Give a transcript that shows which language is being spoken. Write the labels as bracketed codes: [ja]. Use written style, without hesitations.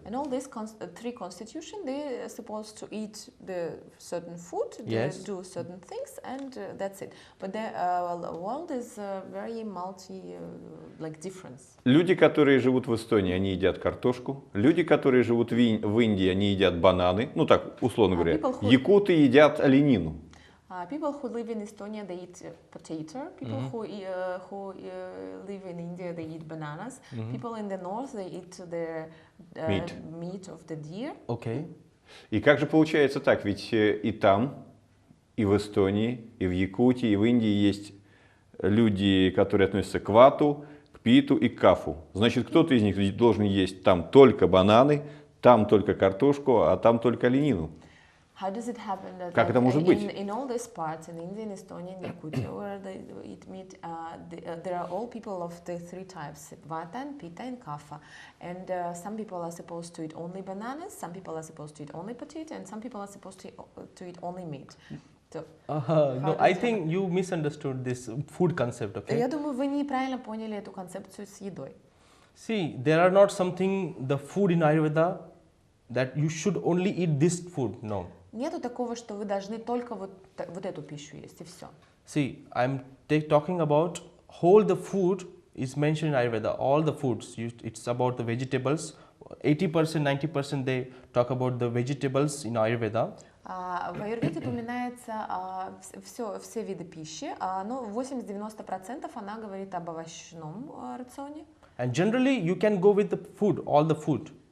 [en] And all these three constitutions, they're supposed to eat the certain food, they do certain things, and that's it. But the world is very like difference. [ru] Люди, которые живут в Эстонии, они едят картошку. Люди, которые живут в Индии, они едят бананы. Ну так, условно говоря. Якуты едят оленину. [en] People who live in Estonia, they eat potato. People who live in India, they eat bananas. People in the north, they eat the meat of the deer. Okay. [ru] И как же получается так? Ведь и там, и в Эстонии, и в Якутии, и в Индии есть люди, которые относятся к вату, к питу и к кафу. Значит, кто-то из них должен есть там только бананы, там только картошку, а там только оленину. [en] How does it happen that [ru] Как это может быть? [en] In all these parts, in India, in Estonia, in Yakutia, where they eat meat, there are all people of the three types, Vata, and Pitta, and Kapha. And some people are supposed to eat only bananas, some people are supposed to eat only potato, and some people are supposed to eat only meat. So, no, I think you misunderstood this food concept, okay? [ru] Я думаю, вы неправильно поняли эту концепцию с едой. [en] See, there are not something, the food in Ayurveda, that you should only eat this food, no. [ru] Нету такого, что вы должны только вот эту пищу есть, и все. [en] See, I'm talking about whole the food is mentioned in Ayurveda, all the foods. It's about the vegetables. 80%, 90% they talk about the vegetables in Ayurveda. [ru] В аюрведе упоминается все виды пищи, но 80-90% она говорит об овощном рационе. [en] And generally you can go with the food, all the food.